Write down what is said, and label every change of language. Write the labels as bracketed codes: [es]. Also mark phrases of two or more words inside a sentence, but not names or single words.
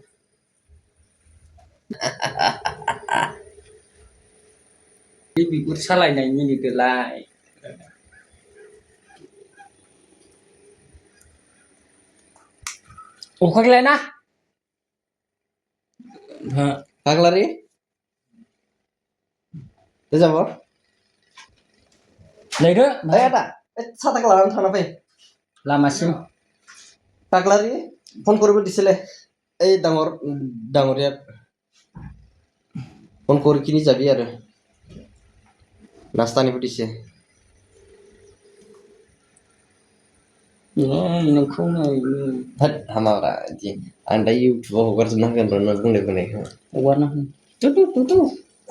[brx] बे बिगुर सालायनाय मिनिदोलाय अखागैलाय ना [as] काक्लारि যাব [brx] लायदो ओइ आदा साताखौ लानानै थांना फै लामासिम [as] काक्लारि फन কৰিব দিছিলে এই ডাঙৰীয়া ফোন কৰি কিনি যাবি আৰু নাস্তা নিবো দিছে [brx] नोंखौ नायनो होद हामाब्रा इदि आं दा इउटुबाव हगारजोबना होगोन र' नों बुंनायखौ हगारना हो